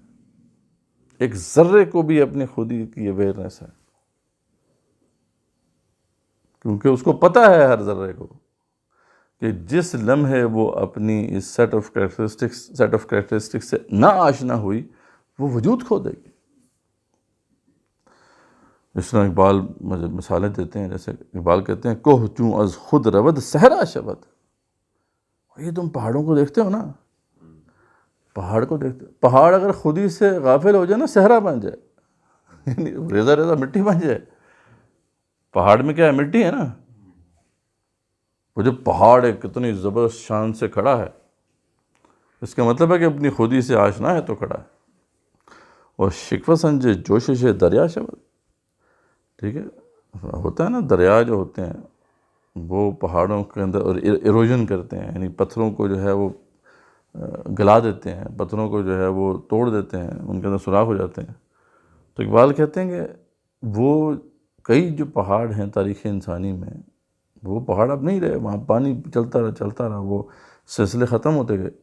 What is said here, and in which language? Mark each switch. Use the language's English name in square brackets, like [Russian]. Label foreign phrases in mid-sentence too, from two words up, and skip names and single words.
[Urdu] ایک ذرے کو بھی اپنی خودی کی اویئرنیس ہے، کیونکہ اس کو پتہ ہے ہر ذرے کو کہ جس لمحے وہ اپنی اس [English] set of characteristics [Urdu] سے نہ آشنا ہوئی وہ وجود کھو دے گی. جس طرح اقبال مثالیں دیتے ہیں، جیسے اقبال کہتے ہیں [Persian] کوہ چوں از خود رود صحرا شود. [Urdu] یہ تم پہاڑوں کو دیکھتے ہو نا، پہاڑ کو دیکھتے ہو، پہاڑ اگر خود ہی سے غافل ہو جائے نا صحرا بن جائے، یعنی ریزہ ریزہ مٹی بن جائے. پہاڑ میں کیا ہے؟ مٹی ہے نا. وہ جو پہاڑ ایک کتنی زبردست شان سے کھڑا ہے، اس کا مطلب ہے کہ اپنی خودی سے آشنا ہے تو کھڑا ہے. [Persian] اور شکوہ سنجے جوشش دریا شود. [Urdu] ٹھیک ہے، ہوتا ہے نا دریا جو ہوتے ہیں وہ پہاڑوں کے اندر اور ایروژن کرتے ہیں، یعنی پتھروں کو جو ہے وہ گلا دیتے ہیں، پتھروں کو جو ہے وہ توڑ دیتے ہیں، ان کے اندر سوراخ ہو جاتے ہیں. تو اقبال کہتے ہیں کہ وہ کئی جو پہاڑ ہیں تاریخ انسانی میں، وہ پہاڑ اب نہیں رہے، وہاں پانی چلتا رہا، وہ سلسلے ختم ہوتے گئے.